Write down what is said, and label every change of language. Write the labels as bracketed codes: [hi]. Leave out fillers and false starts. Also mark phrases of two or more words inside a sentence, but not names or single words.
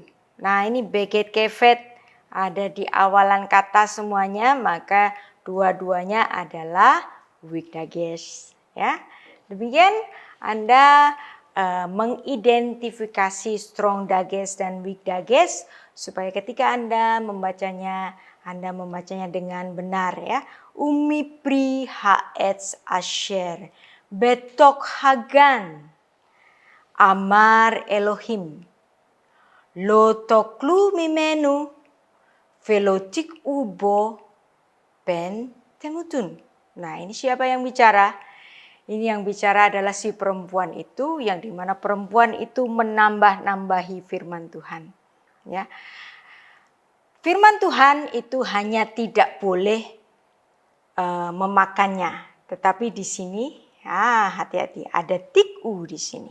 [id] Nah, ini beget kefet ada di awalan kata semuanya, maka dua-duanya adalah [en] weak dages, [id] ya. Demikian Anda mengidentifikasi [en] strong dages [id] dan [en] weak dages [id] supaya ketika Anda membacanya dengan benar, ya. [he] ומפרי העץ אשר בתוך הגן אמר אלהים לא תאכלו ממנו ולא תגעו בו פן תמתון. [id] Nah, ini siapa yang bicara? Ini yang bicara adalah si perempuan itu, yang dimana perempuan itu menambah-nambahi firman Tuhan. Ya. Firman Tuhan itu hanya tidak boleh memakannya, tetapi di sini hati-hati, ada tiku di sini.